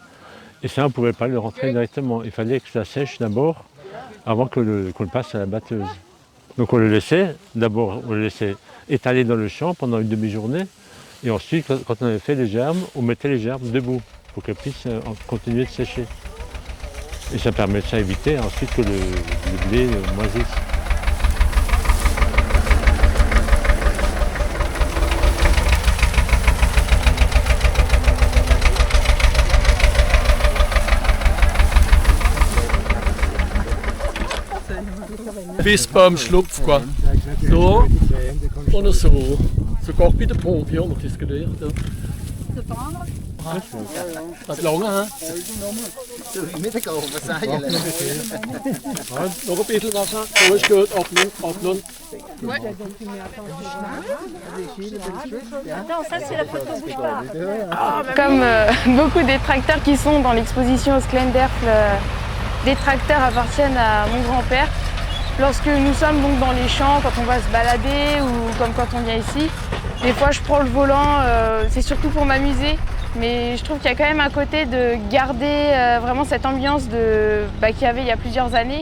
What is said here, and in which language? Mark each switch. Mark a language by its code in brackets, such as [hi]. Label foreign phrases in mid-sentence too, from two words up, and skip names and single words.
[fr] Et ça, on ne pouvait pas le rentrer directement. Il fallait que ça sèche d'abord, avant qu'on le passe à la batteuse. Donc on le laissait, d'abord on le laissait étaler dans le champ pendant une demi-journée. Et ensuite, quand on avait fait les gerbes, on mettait les gerbes debout pour qu'elles puissent continuer de sécher. Et ça permettait d'éviter ensuite que le blé moisisse. [de] Bis beim Schlupf, quoi. So oder so. Sogar bei der Pompe haben wir das gelernt. Das lange, hä? Noch ein bisschen Wasser. So ist gut, abnehmen. [fr] Comme beaucoup des tracteurs qui sont dans l'exposition au Sklenderfl, des tracteurs appartiennent à mon grand-père. Lorsque nous sommes donc dans les champs, quand on va se balader ou comme quand on vient ici, des fois je prends le volant, c'est surtout pour m'amuser, mais je trouve qu'il y a quand même un côté de garder vraiment cette ambiance qu'il y avait il y a plusieurs années.